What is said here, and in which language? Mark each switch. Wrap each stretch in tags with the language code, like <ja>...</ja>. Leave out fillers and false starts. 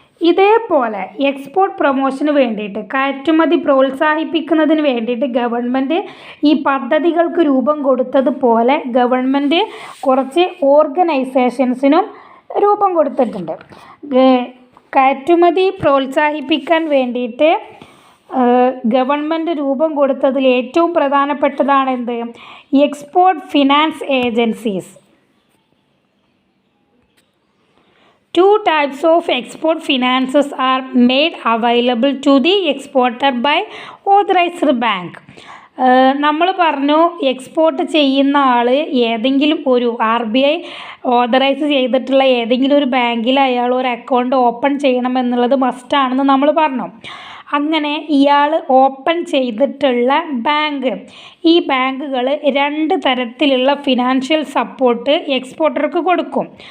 <ml>ഇതേപോലെ എക്സ്പോർട്ട് പ്രൊമോഷന് വേണ്ടിയിട്ട് കയറ്റുമതി പ്രോത്സാഹിപ്പിക്കുന്നതിന് വേണ്ടിയിട്ട് ഗവൺമെൻറ് ഈ പദ്ധതികൾക്ക് രൂപം കൊടുത്തതുപോലെ ഗവൺമെൻറ് കുറച്ച് ഓർഗനൈസേഷൻസിനും രൂപം കൊടുത്തിട്ടുണ്ട്. കയറ്റുമതി പ്രോത്സാഹിപ്പിക്കാൻ വേണ്ടിയിട്ട് ഗവൺമെൻറ് രൂപം കൊടുത്തതിൽ ഏറ്റവും പ്രധാനപ്പെട്ടതാണ് എന്ത് export finance agencies.</ml> <en>Two types of export finances are made available to the exporter by authorized bank.</en> <ml>നമ്മൾ പറഞ്ഞു എക്സ്പോർട്ട് ചെയ്യുന്ന ആൾ ഏതെങ്കിലും ഒരു RBI ഓതറൈസ് ചെയ്തിട്ടുള്ള ഏതെങ്കിലും ഒരു ബാങ്കിൽ അയാൾ ഒരു അക്കൗണ്ട് ഓപ്പൺ ചെയ്യണമെന്നുള്ളത് മസ്റ്റാണെന്ന് നമ്മൾ പറഞ്ഞു. അങ്ങനെ ഇയാൾ ഓപ്പൺ ചെയ്തിട്ടുള്ള ബാങ്ക്, ഈ ബാങ്കുകൾ രണ്ട് തരത്തിലുള്ള ഫിനാൻഷ്യൽ സപ്പോർട്ട് എക്സ്പോർട്ടർക്ക് കൊടുക്കും.</ml>